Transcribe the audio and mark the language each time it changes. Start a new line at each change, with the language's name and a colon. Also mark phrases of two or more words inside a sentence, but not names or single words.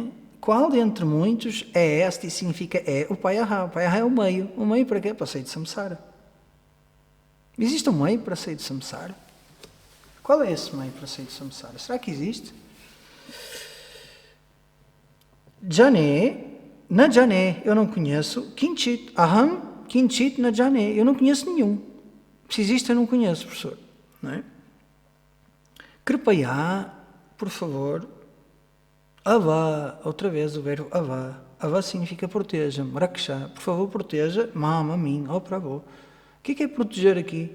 Portuguese: Qual entre muitos asti significa o payaha é o meio para quê? Para sair de samsara. Existe um meio para sair de samsara? Qual é esse meio para sair de samsara? Será que existe?
Sanskrit: न जाने,
Portuguese: eu não conheço.
Sanskrit: किञ्चित्, अहं, किञ्चित् न जाने,
Portuguese: eu não conheço nenhum. Se existe, eu não conheço, professor. Não é? Kripaya, por favor. Ava, outra vez o verbo ava. Ava significa proteja-me. Raksha, por favor, proteja. Mama, mim, Prabhu. O que é proteger aqui?